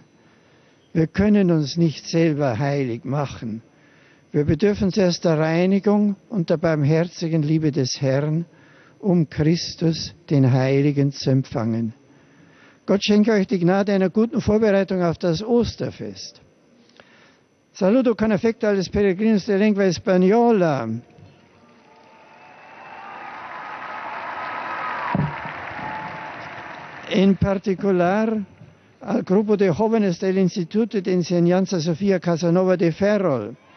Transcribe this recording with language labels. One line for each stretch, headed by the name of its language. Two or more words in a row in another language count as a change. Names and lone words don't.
German: Wir können uns nicht selber heilig machen. Wir bedürfen zuerst der Reinigung und der barmherzigen Liebe des Herrn, um Christus, den Heiligen, zu empfangen. Gott schenke euch die Gnade einer guten Vorbereitung auf das Osterfest.
Spanish: Saludo con afecto a los peregrinos de lengua española. En particular al grupo de jóvenes del Instituto de Enseñanza Sofía Casanova de Ferrol.